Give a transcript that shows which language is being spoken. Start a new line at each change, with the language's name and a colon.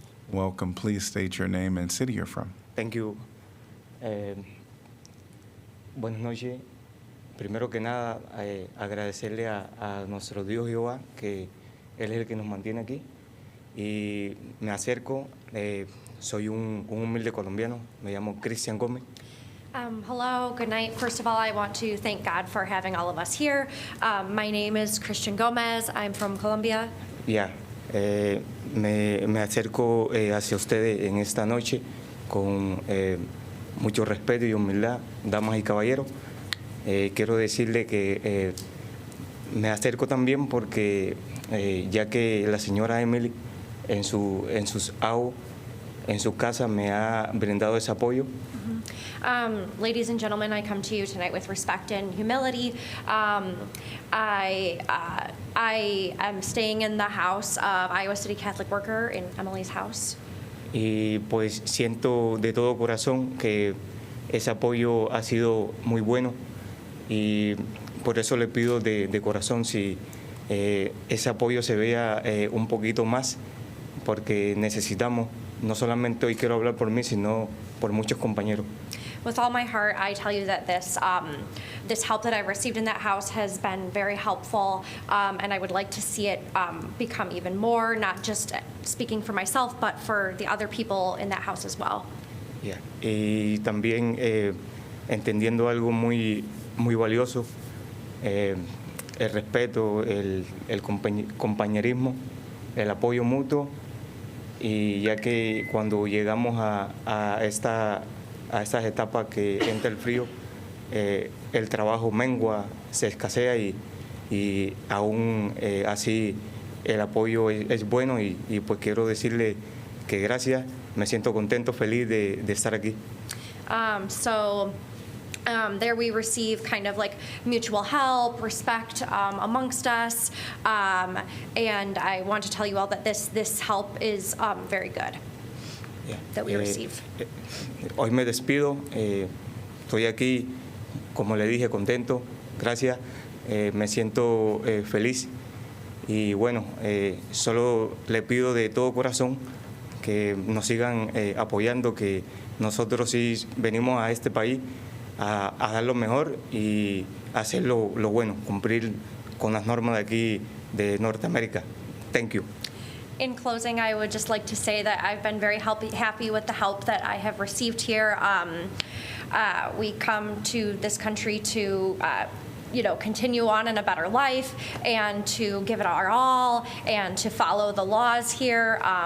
English: Welcome. Please state your name and city you're from. Thank you.
Spanish: Buenas noches. Primero que nada, agradecerle a nuestro Dios Jehová, que Él es el que nos mantiene aquí. Y me acerco, soy un humilde colombiano, me llamo Cristian Gómez.
English: Hello, good night. First of all, I want to thank God for having all of us here. My name is Christian Gomez. I'm from Colombia. Yeah.
Spanish: Me acerco hacia ustedes en esta noche con mucho respeto y humildad, damas y caballeros. Quiero decirle que me acerco también porque ya que la señora Emily en sus AO en su casa me ha brindado ese apoyo.
English: Ladies and gentlemen, I come to you tonight with respect and humility. I am staying in the house of Iowa City Catholic Worker in Emily's house.
Spanish: Y pues siento de todo corazón que ese apoyo ha sido muy bueno y por eso le pido de corazón si ese apoyo se vea un poquito más, porque necesitamos, no solamente hoy quiero hablar por mí, sino por muchos compañeros.
English: With all my heart, I tell you that this help that I've received in that house has been very helpful, and I would like to see it become even more, not just speaking for myself, but for the other people in that house as well. Yeah.
Spanish: Y también entendiendo algo muy valioso, el respeto, el compañerismo, el apoyo mutuo, y ya que cuando llegamos a estas etapas que entra el frío, el trabajo mengua, se escasea y aún así el apoyo es bueno y pues quiero decirle que gracias, me siento contento, feliz de estar aquí.
English: There we receive kind of like mutual help, respect amongst us, and I want to tell you all that this help is very good that we receive.
Spanish: Hoy me despido, estoy aquí, como le dije, contento, gracias, me siento feliz y bueno, solo le pido de todo corazón que nos sigan apoyando, que nosotros sí venimos a este país a dar lo mejor y hacer lo bueno, cumplir con las normas de aquí de Norteamérica.
English: Thank you. In closing, I would just like to say that I've been very happy with the help that I have received here. We come to this country to continue on in a better life and to give it our all and to follow the laws here.